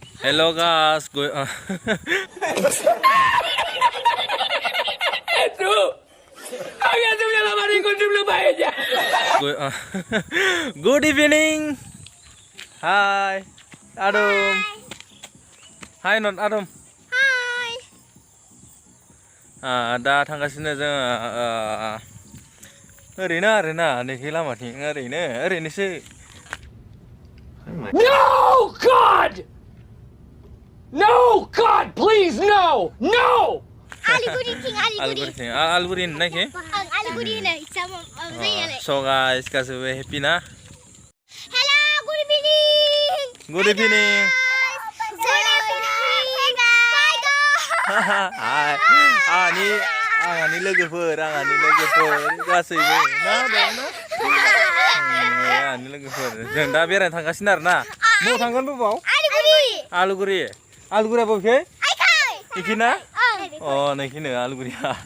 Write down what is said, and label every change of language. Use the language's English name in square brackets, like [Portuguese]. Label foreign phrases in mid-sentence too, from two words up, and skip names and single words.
[English] Hello guys, good evening. Hi, Adam. Hi, not Adam. Hi. [Bodo] दा थांगासिनो जों ओरैनो आरोना नैखै लामाथिं ओरैनोसो. [English] No, God! No, God, please, no! No! [Bodo] Alguri नायखै. [English] So guys, [Bodo] गासैबो happy ना? [English] Hello, good evening. Good evening. Hi. [Bodo] आंनि लोगोफोर गासैबो ना दंना? आंनि लोगोफोर जों दा बेरायनो थांगासिनो आरोना. बबाव थांगोन बबाव? आलुगुरिया बबेखै? इखिना? नैखिनो आलुगुरिया.